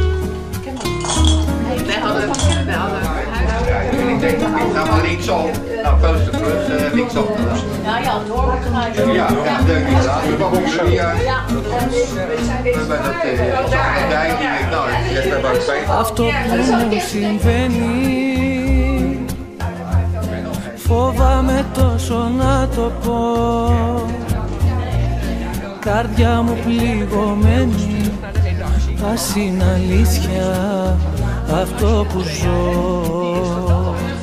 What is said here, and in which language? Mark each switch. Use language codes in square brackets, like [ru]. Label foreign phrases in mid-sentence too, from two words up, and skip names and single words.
[nl] Wij hadden Ik denk, ik ga maar linksom. Nou, post terug, linksom. Ja, ja, doorgedraaid. Ja, leuk is dat. We hebben dat dijk, nou, je hebt er wat bij. [el] Αυτό που μου συμβαίνει φοβάμαι τόσο να το πω. Καρδιά μου πληγωμένη, ας είναι αλήθεια αυτό που ζω.